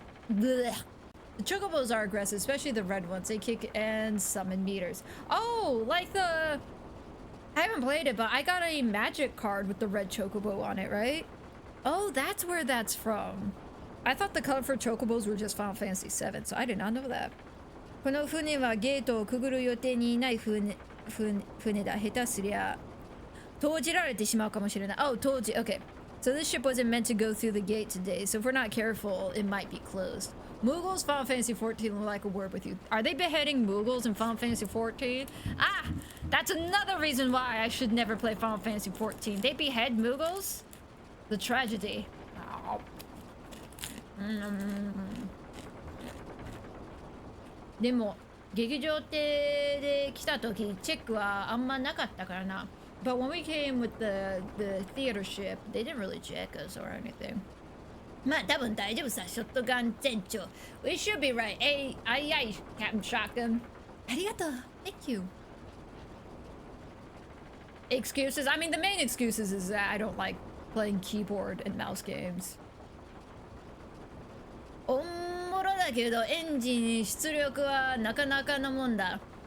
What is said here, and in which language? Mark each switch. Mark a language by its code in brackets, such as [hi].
[en] The chocobos are aggressive, especially the red ones. They kick and summon meters. Oh, like the... I haven't played it, but I got a magic card with the red chocobo on it, right? Oh, that's where that's from. I thought the color for chocobos were just Final Fantasy VII, so I did not know that. [ja] この船はゲートをくぐる予定にない船だ。下手すりゃ閉じられてしまうかもしれない。 [en] Oh, 閉じ。Okay. So this ship wasn't meant to go through the gate today, so if we're not careful, it might be closed. Mughals, Final Fantasy XIV will like a word with you. Are they beheading Mughals in Final Fantasy XIV? Ah! That's another reason why I should never play Final Fantasy XIV. They behead Mughals? The tragedy. Oh. [ja] でも劇場亭で来た時チェックはあんまなかったからな。 [en] But when we came with the theater ship, they didn't really check us or anything. [ja] まあ多分大丈夫さ、ショットガン船長。 [en] We should be right. Hey, aye, Captain Shotgun. [ja] ありがとう。 [en] Thank you. Excuses? I mean, the main excuses is that I don't like playing keyboard and mouse games. [ja] おもろだけどエンジン出力はなかなかのもんだ。